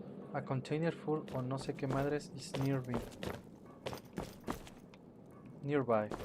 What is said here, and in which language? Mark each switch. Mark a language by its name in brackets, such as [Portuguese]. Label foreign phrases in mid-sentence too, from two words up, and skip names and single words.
[English] A container full o [Spanish] no sé qué madres [English] is nearby. Nearby.